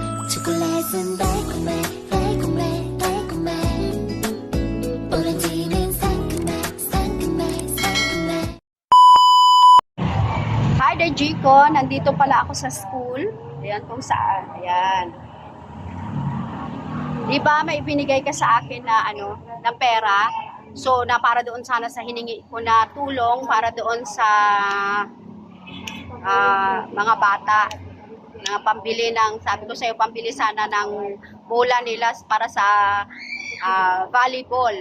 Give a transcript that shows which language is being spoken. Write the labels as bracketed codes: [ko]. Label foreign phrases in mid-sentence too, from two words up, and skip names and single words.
[ko] 초콜릿은 달콤해 달콤해 달콤해 오렌지는 상큼해 상큼해 상큼해. [en] Hi there, Jico. [tl] Nandito pala ako sa school. Ayan kung saan. Ayan. Diba may ibinigay ka sa akin na na pera? So, na para doon sana sa hiningi ko na tulong para doon sa mga bata na pambili ng, sabi ko sa'yo, pambili sana ng bola nila para sa volleyball.